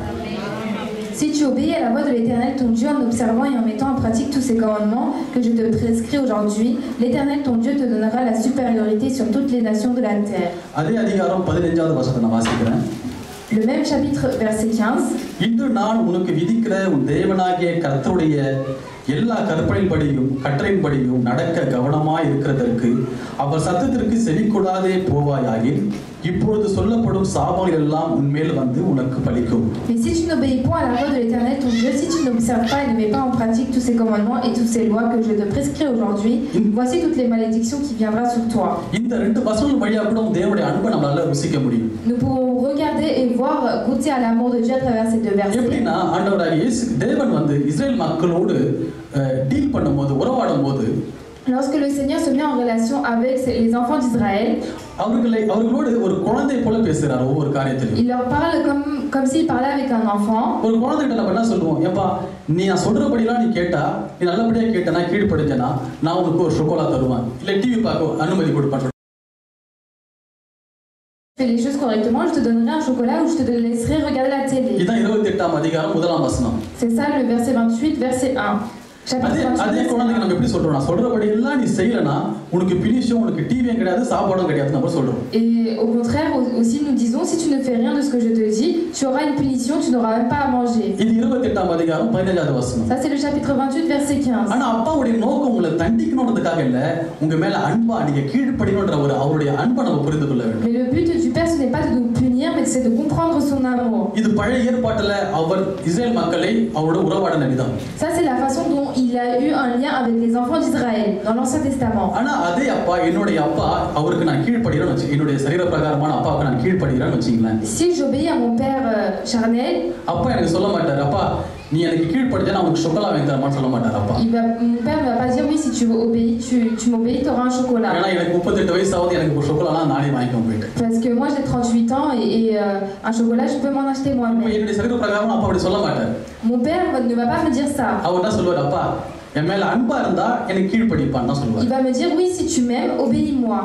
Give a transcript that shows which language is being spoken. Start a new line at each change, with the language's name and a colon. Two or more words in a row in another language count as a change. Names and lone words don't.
French: Si tu obéis à la voix de l'Éternel ton Dieu en observant et en mettant en pratique tous ces commandements que je te prescris aujourd'hui, l'Éternel ton Dieu te donnera la supériorité sur toutes les nations de la terre.
Tamil: அதே அதிகாரம் 15வது வசனத்தை நான் வாசிக்கிறேன்.
French: Le même chapitre, verset 15.
Tamil: இன்று நான் உனக்கு விதிக்கிற உன் தேவனாகிய கர்த்தருடைய எல்லா கற்பனையின்படியும் கட்டளையின்படியும் நடக்க கவனமாய் இருக்கிறதற்கு அவர் சத்தத்திற்கு செவிக்கூடாதே போவாயாகில் இப்பொழுது சொல்லப்படும் சாபங்கள் எல்லாம் உன்மேல் வந்து உனக்கு பலிக்கும்.
French: Mais si tu n'obéis point à la voix de l'Éternel ton Dieu, si tu n'observes pas et ne mets pas en pratique tous ces commandements et toutes ces lois que je te prescris aujourd'hui, voici toutes les malédictions qui viendront sur toi.
Tamil: இந்த ரெண்டு வசனங்கள் வழியா கூட தேவனுடைய அன்பை நம்மளால ருசிக்க முடியும்.
French: Nous pourrons regarder et voir, goûter à l'amour de Dieu à travers ces deux versets.
Tamil: எப்படின்னா ஆண்டவராகிய இயேசு தேவன் வந்து இஸ்ரேல் மக்களோடு டீல் பண்ணும்போது உறவாடும்போது
French: Lorsque le Seigneur se met en relation avec les enfants d'Israël,
Tamil: அவர்களோடு ஒரு குழந்தை போல பேசுறார் ஒவ்வொரு காரியத்திலும்.
French: il leur parle comme s'il parlait avec un enfant.
Tamil: ஒரு குழந்தைகிட்ட நம்ம என்ன சொல்லுவோம்? ஏப்பா நீ நான் சொல்றபடிலாம் நீ கேட்டா, நீ நல்லபடியா கேட்டனா கீழ்ப்படிஞ்சனா நான் உனக்கு ஒரு chocolat தருவேன். இல்ல டிவி பார்க்க அனுமதி கொடுப்பேன்.
French: Fais les choses correctement, je te donnerai un chocolat ou je te laisserai regarder la télé.
Tamil: இதான் 28ஆம் அதிகாரம் 1ஆம் வசனம்.
French: C'est ça le verset 28, verset 1.
Tamil: அதே குழந்தைக்கு நம்ம எப்படி சொல்றோம்? நான் சொல்றபடி எல்லாம் நீ செய்யலனா உனக்கு பினிஷும் உனக்கு டிவியும் கிடையாது சாப்பாடும் கிடையாது நம்ம சொல்றோம்.
French: Et au contraire aussi nous disons si tu ne fais rien de ce que je te dis, tu auras une punition, tu n'auras même pas à manger.
Tamil: இது 28ஆம் அதிகாரம் 15வது வசனம்.
French: Ça c'est le chapitre 28 verset 15.
Tamil: ஆனா அப்பாவுடைய நோக்கம் உங்களை தண்டிக்கணும்ன்றதுக்காக இல்ல, உங்க மேல அன்பா நீங்க கீழ்ப்படியணும்ன்ற ஒரு அவருடைய அன்பை நம்ம புரிந்து கொள்ள வேண்டும்.
French: Mais le but du Père ce n'est pas de nous punir mais c'est de comprendre son amour.
Tamil: இது பழைய ஏற்பாட்டில அவர் இஸ்ரேல் மக்களை அவரோட உறவாடின விதம்.
French: Ça c'est la façon dont il a eu un lien avec les enfants d'Israël dans l'Ancien Testament.
Tamil: ஆனா அதே அப்பா என்னுடைய அப்பா அவருக்கு நான் கீழ்ப்படிறேன்னு வெச்சு என்னுடைய சரீர பிரகாரமான அப்பாவுக்கு நான் கீழ்ப்படிறேன்னு வெச்சீங்களேன்.
French: Si j'obéis à mon père charnel,
Tamil: அப்பா எனக்கு சொல்ல மாட்டார் அப்பா நீ எனக்கு கீழ்ப்படிஞ்சா நான் உனக்கு chocolat வாங்கி தரமான்னு சொல்ல மாட்டார் அப்பா.
French: mon père ne va pas dire oui si tu obéis tu m'obéis tu auras un chocolat.
Tamil: ஏன்னா எனக்கு 38 வயசு ஆகுது எனக்கு ஒரு chocolatலாம் நானே வாங்கிக்க போயிட்டேன்.
French: Parce que moi j'ai 38 ans et un chocolat je peux m'en acheter moi-même.
Tamil: என்னுடைய சரீர பிரகாரமா அப்பா அப்படி சொல்ல மாட்டார்.
French: Mon père ne va pas me dire ça.
Tamil: அவர் என்ன சொல்வார்? அப்பா என் மேல அன்பா இருந்தா எனக்கு கீழ்ப்படிப்பான்னு சொல்வார்.
French: Il va me dire oui si tu m'aimes obéis-moi.